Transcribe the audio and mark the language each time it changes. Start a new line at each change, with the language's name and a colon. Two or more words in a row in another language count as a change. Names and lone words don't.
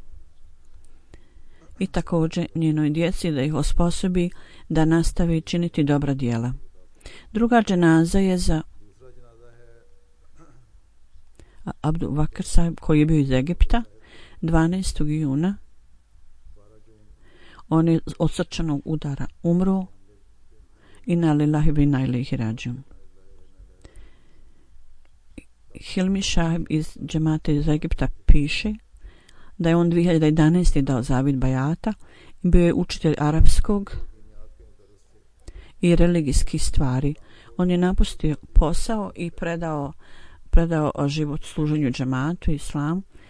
Bosnian: I također njenoj djeci da ih osposobi da nastavi činiti dobra djela. Druga dženaza je za Abdul Vakr Sahib koji je bio iz Egipta 12. juna. On je od srčanog udara umro.
Arabic: إنا لله وإنا إليه راجعون.
Bosnian: Hilmi Šahib iz džemata iz Egipta piše da je on 2011. dao zavid bajata i bio je učitelj arapskog i religijskih stvari. On je napustio posao i predao život služenju džematu i islamu.